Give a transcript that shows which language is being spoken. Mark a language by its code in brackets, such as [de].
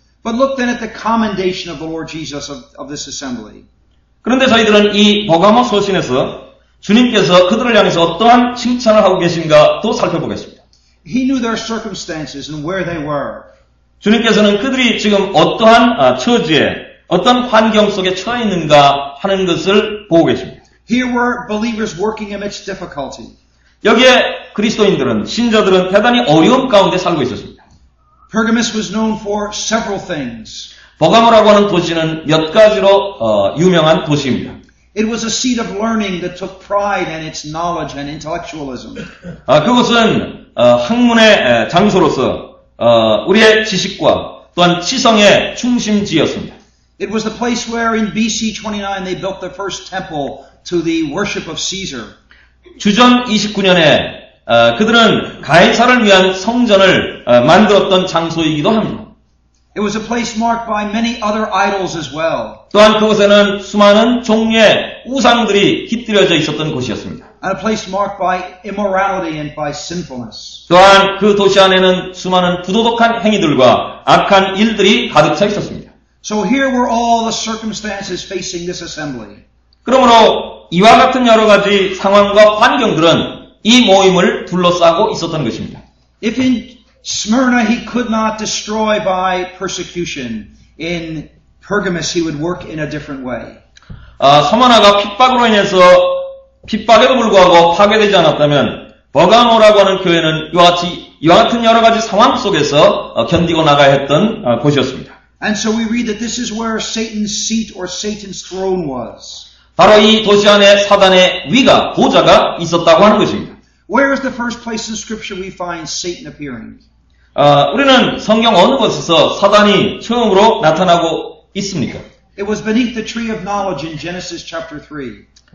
[en] But look then at the commendation of the Lord Jesus of this assembly. [ko] 그런데 저희들은 이 버가모 서신에서 주님께서 그들을 향해서 어떠한 칭찬을 하고 계신가 또 살펴보겠습니다. [en] He knew their circumstances and where they were. [ko] 주님께서는 그들이 지금 어떠한 처지에 어떤 환경 속에 처해 있는가 하는 것을 보고 계십니다. [en] Here were believers working amidst difficulty. [ko] 여기에 그리스도인들은 신자들은 대단히 어려움 가운데 살고 있었습니다. [en] Pergamus was known for several things. [ko] 버가모라고 하는 도시는 몇 가지로 유명한 도시입니다. [en] It was a seat of learning that took pride in its knowledge and intellectualism. [ko] 그것은 학문의 장소로서 우리의 지식과 또한 치성의 중심지였습니다. [en] It was the place where in BC 29 they built the first temple to the worship of Caesar. [ko] 주전 29년에 그들은 가이사를 위한 성전을 만들었던 장소이기도 합니다. [en] It was a place marked by many other idols as well. [ko] 또한 그곳에는 수많은 종류의 우상들이 깃들여져 있었던 곳이었습니다. [en] And a place marked by immorality and by sinfulness. [ko] 또한 그 도시 안에는 수많은 부도덕한 행위들과 악한 일들이 가득 차 있었습니다. [en] So here were all the circumstances facing this assembly. [ko] 그러므로 이와 같은 여러 가지 상황과 환경들은 이 모임을 둘러싸고 있었던 것입니다. [en] If in Smyrna he could not destroy by persecution, in Pergamus he would work in a different way. [ko] 서머나가 핍박으로 인해서 핍박에도 불구하고 파괴되지 않았다면 버가모라고 하는 교회는 이와 같은 여러 가지 상황 속에서 견디고 나가야 했던 곳이었습니다. [en] And so we read that this is where Satan's seat or Satan's throne was. [ko] 바로 이 도시 안에 사단의 위가, 보좌가 있었다고 하는 것입니다. [en] Where is the first place in Scripture we find Satan appearing? [ko] 우리는 성경 어느 곳에서 사단이 처음으로 나타나고 있습니까? [en] It was beneath the tree of knowledge in Genesis chapter 3.